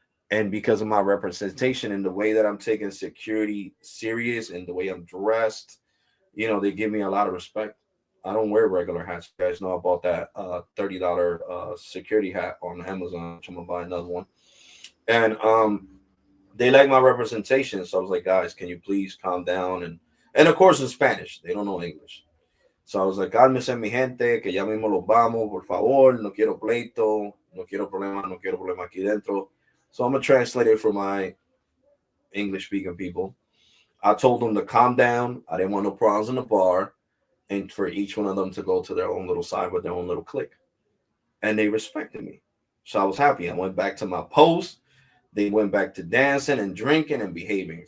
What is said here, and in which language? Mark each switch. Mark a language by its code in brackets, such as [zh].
[en] And because of my representation and the way that I'm taking security serious and the way I'm dressed, they give me a lot of respect. I don't wear regular hats. You guys know I bought that $30 security hat on Amazon, which I'm gonna buy another one. And they like my representation. So I was like, guys, can you please calm down? And of course in Spanish. They don't know English. So I was like, [es] cálmese mi gente, que ya mismo los vamos, por favor, no quiero pleito, no quiero problema aquí dentro. [en] So I'm gonna translate it for my English speaking people. I told them to calm down. I didn't want no problems in the bar, and for each one of them to go to their own little side with their own little clique. And they respected me. So I was happy. I went back to my post. They went back to dancing and drinking and behaving.